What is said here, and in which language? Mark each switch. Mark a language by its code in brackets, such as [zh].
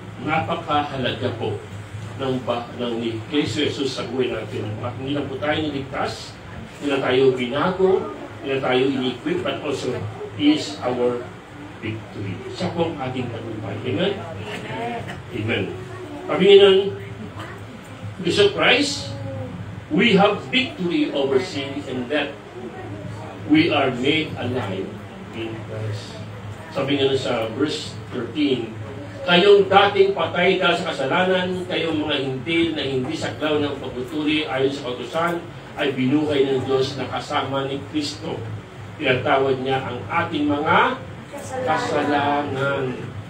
[tl] Napakahalaga po ng ni Kristo Jesus sa buhay natin. At hindi lang po tayo niligtas, hindi lang tayo binago, hindi lang tayo in-equip, [en] but also He is our victory. [tl] Siya po ang ating tagumpay. Amen? Amen. [en] Pagingin because of Christ, we have victory over sin and death. We are made alive in Christ. [tl] Sabi nga sa verse 13, kayong dating patay dahil sa kasalanan, kayong mga hindi saklaw ng pagtuturi ayon sa kautusan, ay binuhay ng Diyos na kasama ni Kristo. Pinatawad niya ang ating mga kasalanan.